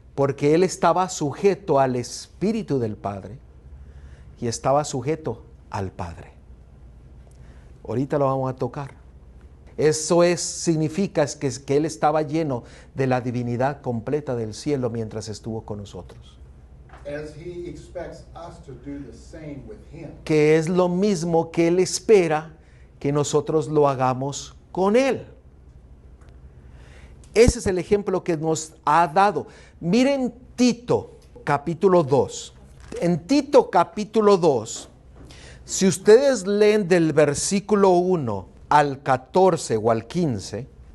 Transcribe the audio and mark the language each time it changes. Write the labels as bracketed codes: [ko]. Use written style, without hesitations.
[es] Porque Él estaba sujeto al Espíritu del Padre y estaba sujeto al Padre. Ahorita lo vamos a tocar. Eso significa que Él estaba lleno de la divinidad completa del cielo mientras estuvo con nosotros. [en] As he expects us to do the same with him. [es] Que es lo mismo que Él espera que nosotros lo hagamos con Él. Ese es el ejemplo que nos ha dado. Miren Tito, capítulo 2. En Tito, capítulo 2, si ustedes leen del versículo 1 al 14 o al 15,